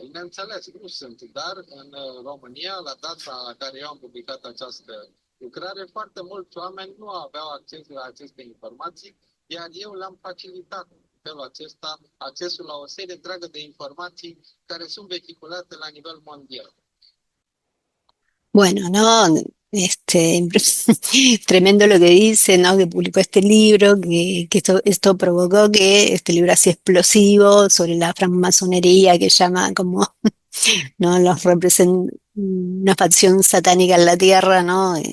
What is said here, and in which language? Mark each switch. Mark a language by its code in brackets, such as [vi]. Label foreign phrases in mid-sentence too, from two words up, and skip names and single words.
[ro] Bineînțeles, nu sunt, dar în România, la data la care eu am publicat această lucrare, foarte mulți oameni nu aveau acces la aceste informații, iar eu le-am facilitat în felul acesta accesul la o serie întreagă de informații care sunt vehiculate la nivel mondial. [es] Bueno, ¿no? Tremendo lo que dice, ¿no? Que publicó este libro, que esto provocó que este libro así explosivo sobre la francmasonería que llama como, ¿no? Los representa una facción satánica en la tierra, ¿no?